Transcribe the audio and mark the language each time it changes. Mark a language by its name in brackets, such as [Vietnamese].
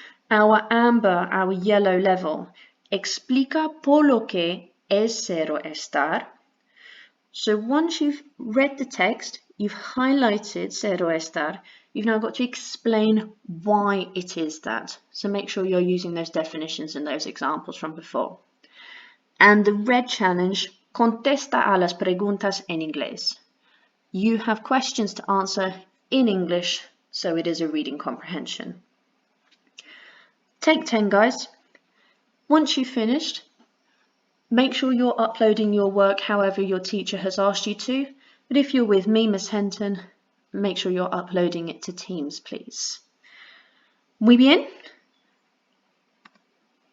[English] Our amber, our yellow level, [Spanish] explica por lo que es ser o estar. [English] So once you've read the text, you've highlighted ser o estar, you've now got to explain why it is that. So make sure you're using those definitions and those examples from before. And the red challenge, [Spanish] contesta a las preguntas en inglés. [English] You have questions to answer in English, so it is a reading comprehension. Take 10, guys. Once you've finished, make sure you're uploading your work however your teacher has asked you to. But if you're with me, Miss Henton, make sure you're uploading it to Teams, please. [Spanish] Muy bien. Eso es todo. Muchas gracias y nos vemos muy pronto.